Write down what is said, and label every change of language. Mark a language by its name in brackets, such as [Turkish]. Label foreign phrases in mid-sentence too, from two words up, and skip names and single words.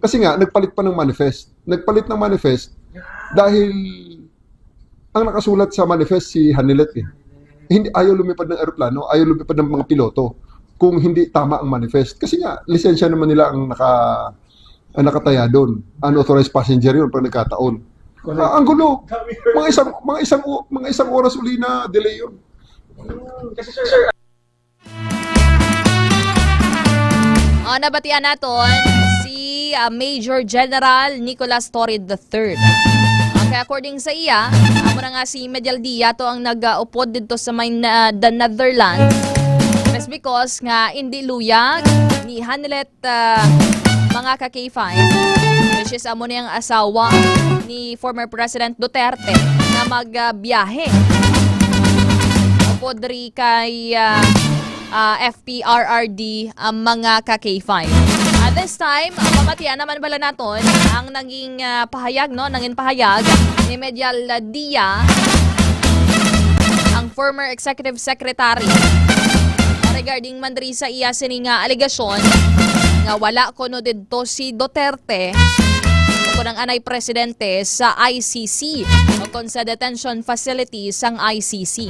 [Filipino] Kasi nga, nagpalit pa ng manifest. Nagpalit ng manifest dahil ang nakasulat sa manifest si Hanilet hindi ayaw lumipad ng eroplano, ayaw lumipad ng mga piloto kung hindi tama ang manifest. Kasi nga, lisensya naman nila ang nakataya doon. [English] Unauthorized passenger [Filipino] yun pag nagkataon. Ang gulo. Mga isang oras uli na delay yun. [Hiligaynon] Kasi sir, nabatian naton si Major General Nicolas Torre III. Kaya according sa iya, amo na nga si Medialdea to ang nag-upod dito sa the Netherlands. [English] That's because [Hiligaynon] nga hindi luyag ni Hanilet mga ka-K5, [English] which is [Hiligaynon] amo niyang asawa ni former President Duterte na magbiyahe. Upod ri kay FPRRD ang mga ka-K5. [English] At this time, [Hiligaynon] pamatian naman bala naton ang naging pahayag, no? Nanging pahayag ni Medialdea, ang [English] former executive secretary, [Hiligaynon] regarding man diri sa iya sini nga alegasyon nga wala kuno didto si Duterte o ng anay presidente sa ICC o kon sa detention facility sang ICC.